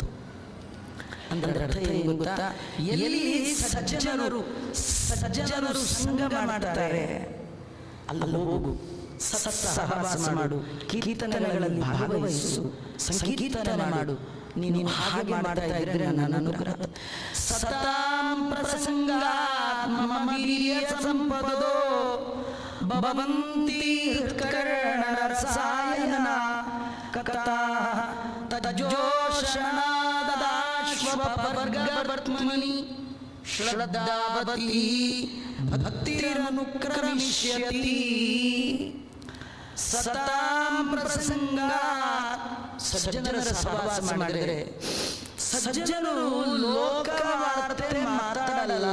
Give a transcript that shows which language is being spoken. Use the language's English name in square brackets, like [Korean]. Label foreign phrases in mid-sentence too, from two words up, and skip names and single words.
[Kannada] ಅಂದ್ರೆ ಅರ್ಥ ಏನು ಗೊತ್ತಾ? ಎಲ್ಲಿ ಸಜ್ಜನರು ಸಂಗಮ ಮಾಡ್ತಾರೆ ಅಲ್ಲಿ ಹೋಗು, ಸಹವಾಸ ಮಾಡು, ಕೀರ್ತನೆಗಳಲ್ಲಿ ಭಾಗವಹಿಸು, ಸಂಕೀರ್ತನೆ ಮಾಡು. ನೀನು ಹಾಗೆ ಮಾಡ್ತಾ ಇದ್ರೆ ನನ್ನ ಅನುಗ್ರಹ. [Sanskrit] सतां प्रसङ्गात् मम वीर्य संविदो भवन्ति हृत्कर्ण रसायनाः कथाः तज्जोषणादाश्वपवर्गवर्त्मनि श्रद्धा रतिर्भक्तिरनुक्रमिष्यति. सतां प्रसङ्गात् [Kannada] ಸಜ್ಜನರ ಸಹವಾಸ ಮಾಡಿದರೆ, ಸಜ್ಜನರು ಲೋಕವಾರ್ತೆ ಮಾತಾಡಲ್ಲ.